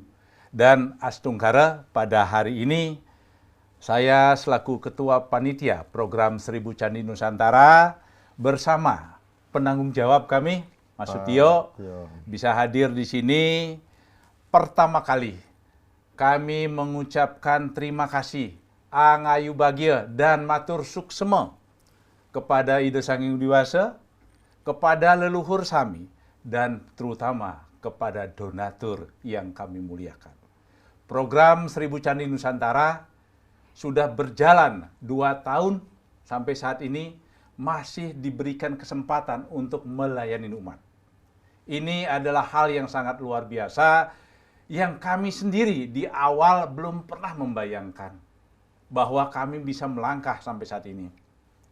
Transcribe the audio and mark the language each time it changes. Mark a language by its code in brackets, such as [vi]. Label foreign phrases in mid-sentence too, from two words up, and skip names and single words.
[id] Dan Astungkara pada hari ini saya selaku Ketua Panitia Program Seribu Candi Nusantara bersama penanggung jawab kami, Mas Sutio, bisa hadir di sini. Pertama kali kami mengucapkan terima kasih [ban] Angayu Bagya [id] dan [ban] Matur Suksema [id] kepada Ida Sang Hyang Widi-Wasa, kepada leluhur sami, dan terutama kepada donatur yang kami muliakan. Program Seribu Candi Nusantara sudah berjalan 2 tahun sampai saat ini masih diberikan kesempatan untuk melayani umat. Ini adalah hal yang sangat luar biasa yang kami sendiri di awal belum pernah membayangkan bahwa kami bisa melangkah sampai saat ini.